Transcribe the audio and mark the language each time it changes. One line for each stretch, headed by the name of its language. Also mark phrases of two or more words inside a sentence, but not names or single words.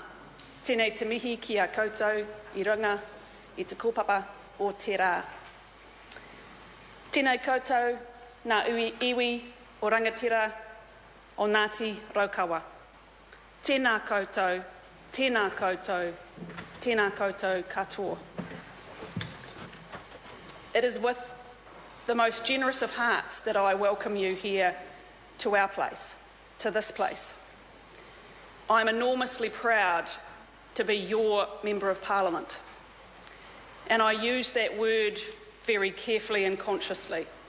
Māori: Tēnei te mihi ki a koutou I runga I te kōpapa o te rā. Tēnei koutou nā iwi o rangatira o Ngāti Raukawa. Tēnā koutou, tēnā koutou, tēnā koutou katoa.
English: It is with the most generous of hearts that I welcome you here to our place, to this place. I'm enormously proud to be your Member of Parliament, and I use that word very carefully and consciously.